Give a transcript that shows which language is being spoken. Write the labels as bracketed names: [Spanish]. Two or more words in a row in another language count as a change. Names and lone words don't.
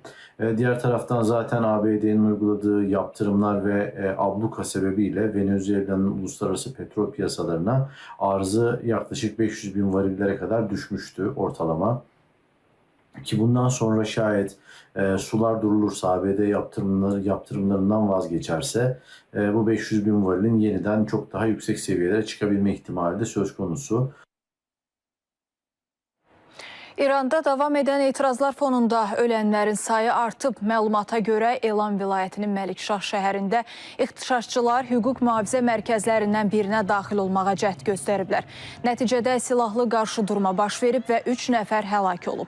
[Turkish] Diğer taraftan zaten ABD'nin uyguladığı yaptırımlar ve abluka sebebiyle Venezuela'nın uluslararası petrol piyasalarına arzı yaklaşık 500 bin varillere kadar düşmüştü ortalama. Ki bundan sonra şayet sular durulursa, ABD yaptırımlarından vazgeçerse bu 500 bin varilin yeniden çok daha yüksek seviyelere çıkabilme ihtimali de söz konusu. [Azerbaijani] İranda davam edən etirazlar fonunda ölənlərin sayı artıb. Məlumata görə Elan vilayətinin Məlikşah şəhərində ixtişaşçılar hüquq mühafizə mərkəzlərindən birinə daxil olmağa cəhd göstəriblər. Nəticədə silahlı qarşıdurma baş verib və 3 nəfər həlak olub.